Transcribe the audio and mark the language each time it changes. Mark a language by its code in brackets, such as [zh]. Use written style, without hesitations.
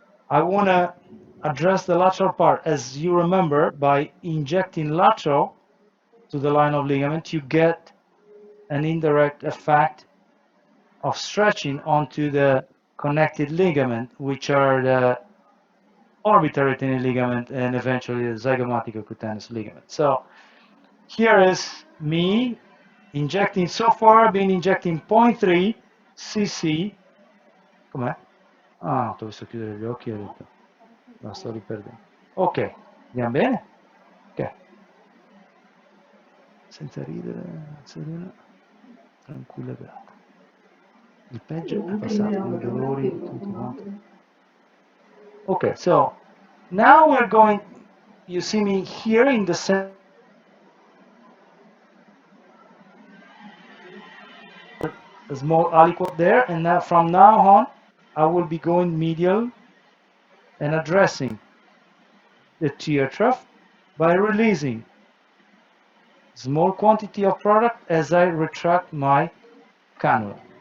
[en] I want to address the lateral part. As you remember, by injecting lateral to the line of ligament, you get an indirect effect of stretching onto the connected ligament, which are the orbital retaining ligament and eventually the zygomaticocutaneous ligament. So here is me injecting. So far I've been injecting 0.3 cc. [it] Com'è? Ah, ho visto chiudere gli occhi e ho detto la sto riperdendo. Ok, andiamo bene? Ok. Senza ridere, serena, tranquilla beata. Il peggio è passato, i dolori, tutto quanto. [en] Okay, so now we're going, you see me here in the center, a small aliquot there, and now from now on, I will be going medial and addressing the tear trough by releasing small quantity of product as I retract my cannula.